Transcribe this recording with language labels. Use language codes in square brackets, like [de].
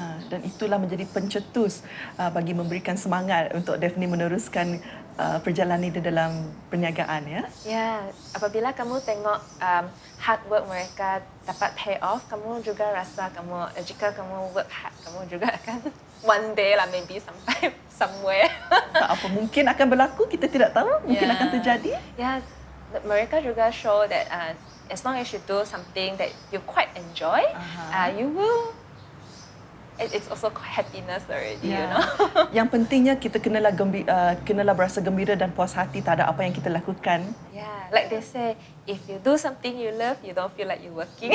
[ms] Dan itulah menjadi pencetus bagi memberikan semangat untuk Daphne meneruskan perjalanan di dalam perniagaan, ya? Ya, apabila kamu tengok [en] hard work [ms] mereka dapat [en] pay off, [ms] kamu juga rasa jika kamu [en] work hard, [ms] kamu juga akan [en] one day [ms] lah [en] maybe [ms] sampai [en] somewhere. [ms] Tak apa, mungkin akan berlaku, kita tidak tahu, mungkin akan terjadi. Ya, mereka juga [en] show that as long as you do something that you quite enjoy, you will. It's also happiness already, you know. [ms] Yang pentingnya kita kenalah berasa gembira dan puas hati terhadap apa yang kita lakukan. [en] Yeah, like they say, if you do something you love, you don't feel like you're working.